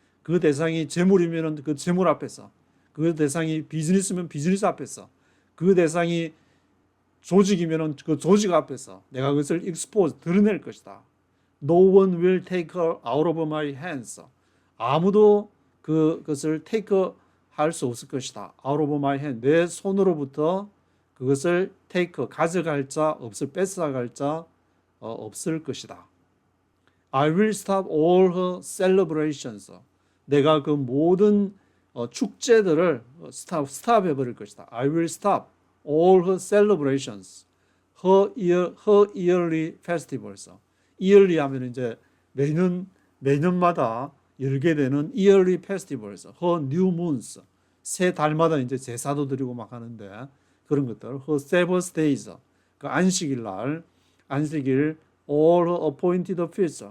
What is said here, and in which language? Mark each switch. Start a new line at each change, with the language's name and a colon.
Korean: 그 대상이 재물이면 그 재물 앞에서, 그 대상이 비즈니스면 비즈니스 앞에서, 그 대상이 조직이면 그 조직 앞에서 내가 그것을 expose, 드러낼 것이다.
English: No one will take her out of my hands.
Korean: 아무도 그것을 take 할 수 없을 것이다.
English: out of my hand.
Korean: 내 손으로부터 그것을 take, 가져갈 자 없을, 뺏어갈 자 없을 것이다.
English: I will stop all her celebrations.
Korean: 내가 그 모든 축제들을 stop 해버릴 것이다.
English: I will stop all her celebrations, her yearly festivals.
Korean: yearly 하면 이제 매년마다 열게 되는
English: yearly festivals, her new moons.
Korean: 새 달마다 이제 제사도 드리고 막 하는데 그런 것들.
English: her Sabbath days,
Korean: 그 안식일 날, 안식일,
English: all her appointed feasts.